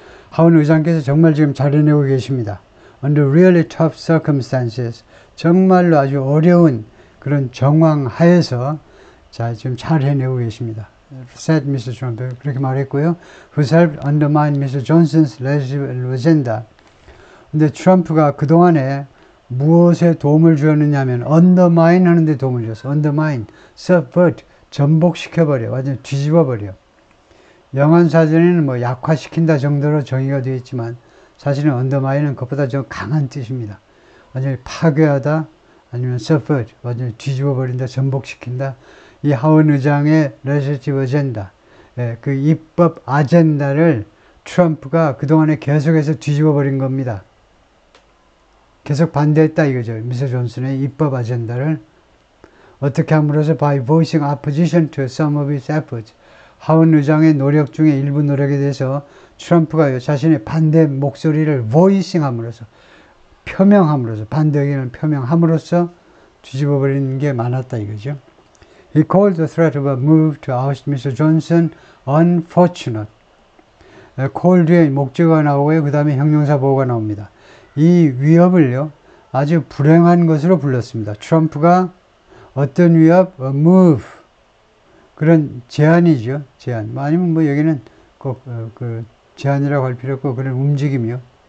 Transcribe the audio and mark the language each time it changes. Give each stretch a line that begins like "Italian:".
Korean: 하원 의장께서 정말 지금 잘해내고 계십니다.
English: Under really tough circumstances.
Korean: 정말로 아주 어려운 그런 정황 하에서 지금 잘 해내고 계십니다.
English: said Mr. Trump.
Korean: 그렇게 말했고요.
English: Who's helped undermine Mr. Johnson's legislative agenda.
Korean: 근데 트럼프가 그동안에 무엇에 도움을 주었느냐 하면 undermine 하는데 도움을 줬어.
English: undermine, subvert,
Korean: 전복시켜버려. 완전히 뒤집어버려. 영어사전에는 뭐 약화시킨다 정도로 정의가 되어 있지만 사실은 undermine은 그것보다 좀 강한 뜻입니다. 완전히 파괴하다, 아니면 subvert, 완전히 뒤집어버린다, 전복시킨다. 이 하원 의장의 legislative agenda, 그 입법 아젠다를 트럼프가 그동안에 계속해서 뒤집어 버린 겁니다. 계속 반대했다 이거죠. 미스터 존슨의 입법 아젠다를. 어떻게 함으로써
English: by voicing opposition to some of its efforts.
Korean: 하원 의장의 노력 중에 일부 노력에 대해서 트럼프가 자신의 반대 목소리를 voicing 함으로써, 표명함으로써, 반대 의견을 표명함으로써 뒤집어 버리는 게 많았다 이거죠.
English: He called the threat of a move to oust Mr. Johnson unfortunate.
Korean: call 뒤에 목적어가 나오고요. 그 다음에 형용사 보호가 나옵니다. 이 위협을요, 아주 불행한 것으로 불렀습니다. 트럼프가 어떤 위협? A move. 그런 제안이죠. 제안. 아니면 뭐 여기는 꼭 그 제안이라고 할 필요 없고 그런 움직임이요.